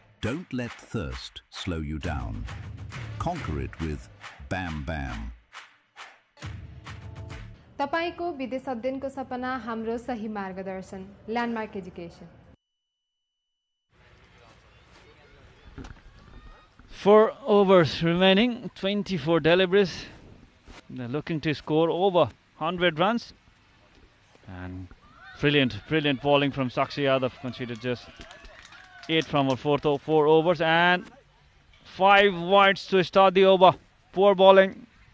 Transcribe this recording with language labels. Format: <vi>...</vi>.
<en>Don't let thirst slow you down. Conquer it with Bam Bam.</en> <ne>तपाईको विदेश अध्ययनको सपना हाम्रो सही मार्गदर्शन landmark education.</ne> <en>4 overs remaining, 24 deliveries. They're looking to score over 100 runs. And brilliant bowling from Sakshi Yadav. Conceded just 8 from her 4 overs and 5 wides to start the over. Poor bowling.</en>